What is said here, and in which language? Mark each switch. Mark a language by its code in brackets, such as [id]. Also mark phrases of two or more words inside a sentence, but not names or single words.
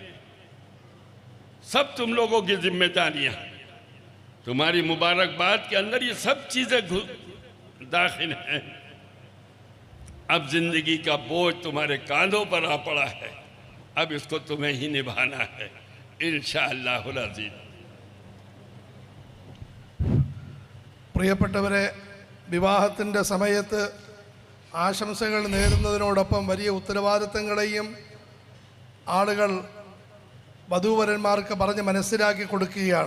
[hi] सब तुम लोगों की जिम्मेदारियां, तुम्हारी मुबारकबाद के अंदर ये सब चीज़ें दाखिल हैं। अब जिंदगी का बोझ तुम्हारे कांधों पर आ पड़ा है, अब इसको तुम्हें ही निभाना है [ar] إن شاء الله العزيز. [ml] പ്രിയപ്പെട്ടവരെ, വിവാഹത്തിൻ്റെ സമയത്ത് ആശംസകൾ നേരുന്നതിനോടൊപ്പം വലിയ ഉത്തരവാദിത്തങ്ങളെയും ആളുകൾ വധൂവരന്മാർക്ക് പറഞ്ഞ് മനസ്സിലാക്കി കൊടുക്കുകയാണ്.